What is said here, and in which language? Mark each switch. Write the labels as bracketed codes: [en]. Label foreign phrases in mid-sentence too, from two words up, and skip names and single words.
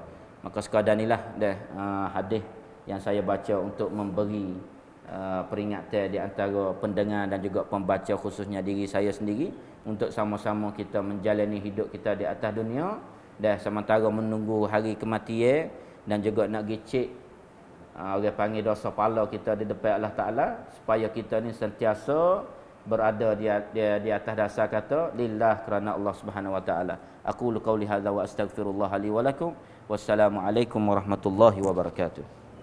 [ms] Maka sekadar inilah hadis yang saya baca untuk memberi peringatan di antara pendengar dan juga pembaca, khususnya diri saya sendiri, untuk sama-sama kita menjalani hidup kita di atas dunia dan sementara menunggu hari kematian, dan juga nak gicik orang panggil dosa pala kita di depan [ar] الله تعالى, [ms] supaya kita ni sentiasa berada di atas dasar kata lillah kerana Allah [ar] سبحانه وتعالى. أقول قولي هذا وأستغفر الله لي ولكم. السلام عليكم ورحمة الله وبركاته.